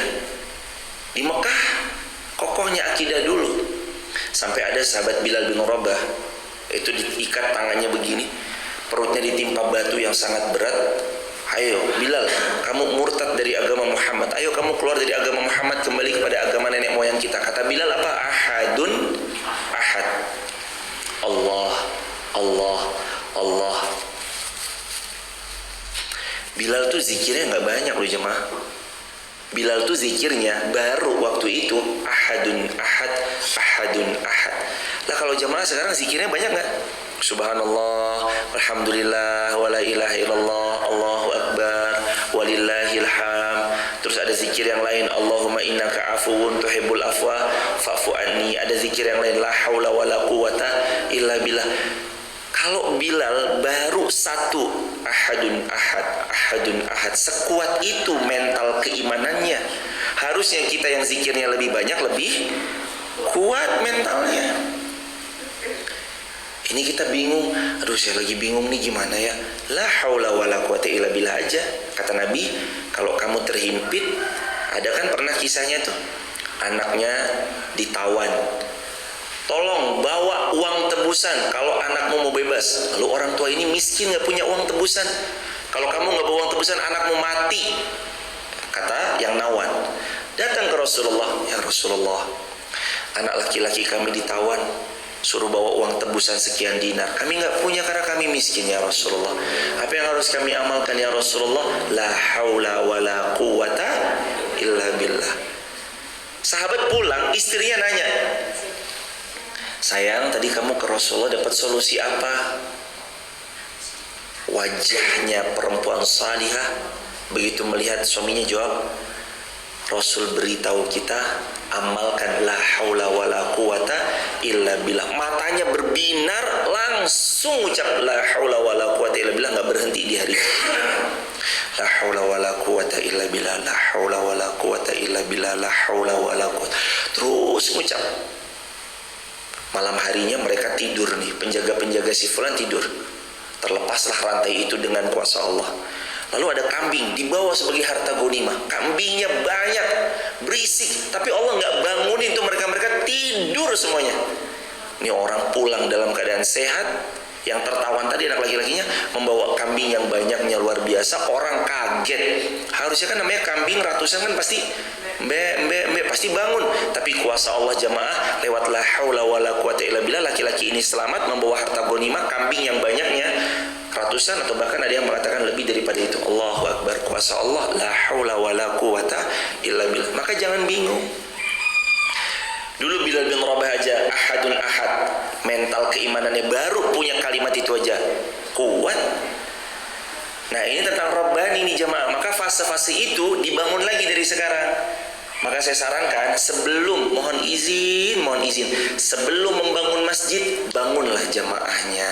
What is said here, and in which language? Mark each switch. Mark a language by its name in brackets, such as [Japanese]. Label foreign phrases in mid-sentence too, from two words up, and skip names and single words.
[Indonesian] Di Mekah, kokohnya akidah dulu. Sampai ada sahabat Bilal bin Rabah, itu diikat tangannya begini, perutnya ditimpa batu yang sangat berat. Ayo Bilal, kamu murtad dari agama Muhammad, ayo kamu keluar dari agama Muhammad, kembali kepada agama nenek moyang kita. Kata Bilal apa? [Arabic] أحد أحد. الله، الله، الله. [Indonesian] Bilal tuh zikirnya gak banyak loh jemaah. Bilal tuh zikirnya baru waktu itu [Arabic] أحد أحد، أحد أحد. [Indonesian] Lah kalau jemaah sekarang zikirnya banyak gak? [Arabic] سبحان الله، الحمد لله، ولا إله إلا الله، الله أكبر، ولله الحمد. [Indonesian] Terus ada zikir yang lain, [Arabic] اللهم إنك عفو تحب العفو فاعف عني. [Indonesian] Ada zikir yang lain, [Arabic] لا حول ولا قوة إلا بالله. [Indonesian] Kalau Bilal baru satu, [Arabic] أحد أحد، أحد أحد. [Indonesian] Sekuat itu mental keimanannya. Harusnya kita yang zikirnya lebih banyak, lebih kuat mentalnya. Ini kita bingung, aduh saya lagi bingung nih gimana ya. [Arabic] لا حول ولا قوة إلا بالله aja. [Indonesian] Kata Nabi, kalau kamu terhimpit, ada kan pernah kisahnya tuh, anaknya ditawan. Tolong bawa uang tebusan kalau anakmu mau bebas. Lalu orang tua ini miskin, gak punya uang tebusan. Kalau kamu gak bawa uang tebusan, anakmu mati. Kata yang nawan. Datang ke Rasulullah, [Arabic] يا رسول الله, [Indonesian] anak laki-laki kami ditawan, suruh bawa uang tebusan sekian dinar. Kami gak punya karena kami miskin [Arabic] يا رسول الله. [Indonesian] Apa yang harus kami amalkan [Arabic] يا رسول الله? لا حول ولا قوة إلا بالله. [Indonesian] Sahabat pulang, istrinya nanya, sayang tadi kamu ke Rasulullah dapat solusi apa? Wajahnya perempuan salihah begitu melihat suaminya jawab, Rasul beritahu kita amalkan [Arabic] لا حول ولا قوة إلا بالله. [Indonesian] Matanya berbinar, langsung ucap [Arabic] لا حول ولا قوة إلا بالله, [Indonesian] enggak berhenti di hari itu. [Arabic] لا حول ولا قوة إلا بالله، لا حول ولا قوة إلا بالله، لا حول ولا قوة. [Indonesian] Terus ucap. Malam harinya mereka tidur nih, penjaga-penjaga si fulan tidur. Terlepaslah rantai itu dengan kuasa Allah. Lalu ada kambing dibawa sebagai harta ghanimah. Kambingnya banyak, berisik, tapi Allah nggak bangunin tuh mereka tidur semuanya. Ini orang pulang dalam keadaan sehat. Yang tertawan tadi anak laki-lakinya membawa kambing yang banyaknya luar biasa. Orang kaget. Harusnya kan namanya kambing ratusan kan pasti mbe pasti bangun. Tapi kuasa Allah jamaah lewat [Arabic] لا حول ولا قوة إلا بالله, [Indonesian] laki-laki ini selamat membawa harta ghanimah, kambing yang banyaknya ratusan atau bahkan ada yang mengatakan lebih daripada itu. [Arabic] الله أكبر, [Indonesian] kuasa Allah, [Arabic] لا حول ولا قوة إلا بالله. [Indonesian] Maka jangan bingung. Dulu Bilal bin Rabah aja [Arabic] أحد أحد, [Indonesian] mental keimanannya baru punya kalimat itu aja kuat. Nah ini tentang Rabbani nih jamaah. Maka fase-fase itu dibangun lagi dari sekarang. Maka saya sarankan sebelum mohon izin sebelum membangun masjid, bangunlah jamaahnya.